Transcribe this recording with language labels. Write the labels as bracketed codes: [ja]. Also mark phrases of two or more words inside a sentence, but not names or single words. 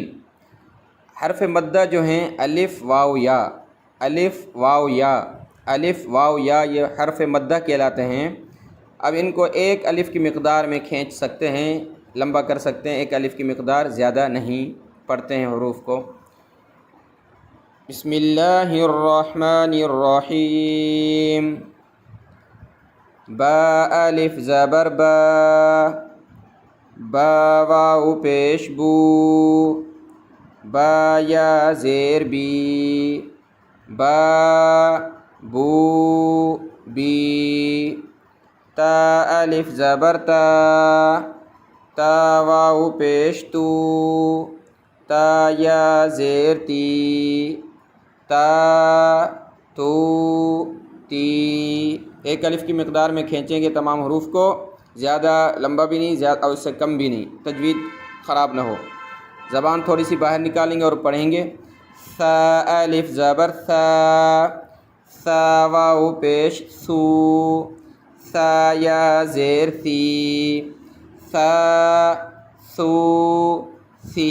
[ur] حرف مدہ جو ہیں الف واو یا، الف واو یا، الف واو یا، یہ حرف مدہ کہلاتے ہیں۔ اب ان کو ایک الف کی مقدار میں کھینچ سکتے ہیں، لمبا کر سکتے ہیں، ایک الف کی مقدار، زیادہ نہیں۔ پڑھتے ہیں حروف کو۔ [ar] بسم اللہ الرحمن الرحیم۔ [ur] با الف زبر با، با واو پیش بو، با یا زیر بی، با بو بی۔ تا الف زبر تا، تا واو پیش تو، تا یا زیر تی، تا تو تی۔ ایک الف کی مقدار میں کھینچیں گے تمام حروف کو، زیادہ لمبا بھی نہیں زیادہ اور اس سے کم بھی نہیں، تجوید خراب نہ ہو۔ زبان تھوڑی سی باہر نکالیں گے اور پڑھیں گے۔ ثا الف زبر ثا، ثا واو پیش ثو، ثا یا زیر ثی، ثا ثو ثی۔